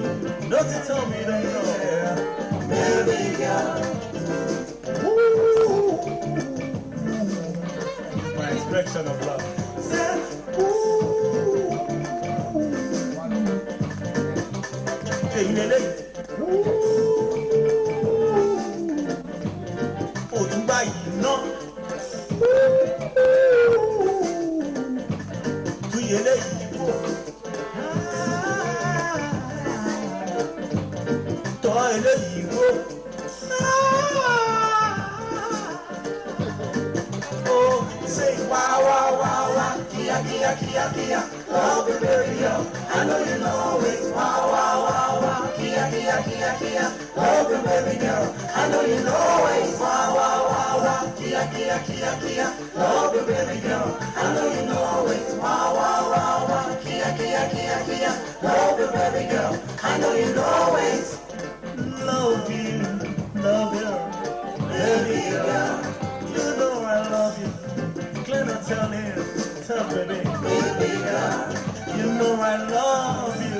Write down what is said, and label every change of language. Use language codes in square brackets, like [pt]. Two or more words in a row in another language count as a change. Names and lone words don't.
[en] Don't you tell me don't know, yeah. Baby girl, ooh, my expression of love. Say, ooh, hey, lele, ooh, [yo] Oduba yìí náà. [en] Tuyele Igbo, Toile Igbo, oh, say wah wah wah wah, kia, love you baby girl, I know you know it. Wah wah wah wah, kia, love you baby girl, I know you know it. Wah wah wah wah, kia, love you baby girl, I know you know it. Wah wah wah wah, kia, love you baby girl, I know you know it. Love you, baby girl, you know I love you. Clear tell him, tell baby girl, you know I love you.